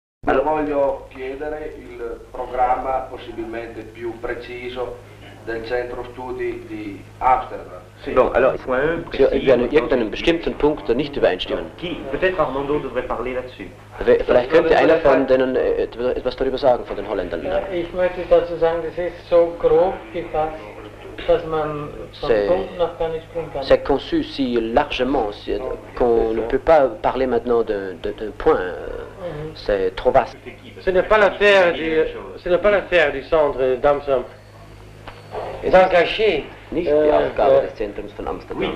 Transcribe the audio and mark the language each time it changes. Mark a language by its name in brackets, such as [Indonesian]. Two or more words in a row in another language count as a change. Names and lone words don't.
[Italian] Io voglio chiedere il programma possibilmente più preciso del Centro Studi di Amsterdam. [French] Bon, alors, [German] wir an irgendeinem bestimmten Punkt nicht übereinstimmen. [French] Peut-être Armando devrait parler là-dessus. [German] Vielleicht könnte einer von denen etwas darüber sagen, von den Holländern. Ja, ich möchte dazu sagen, das ist so grob gefasst, dass man von Punkt nach gar nicht springen kann. [French] C'est conçu si largement qu'on ne peut pas parler maintenant d'un point. C'est trop vaste. Ce n'est pas l'affaire du centre d'Amsterdam d'engager [German] Nicht die Aufgabe des Zentrums von Amsterdam.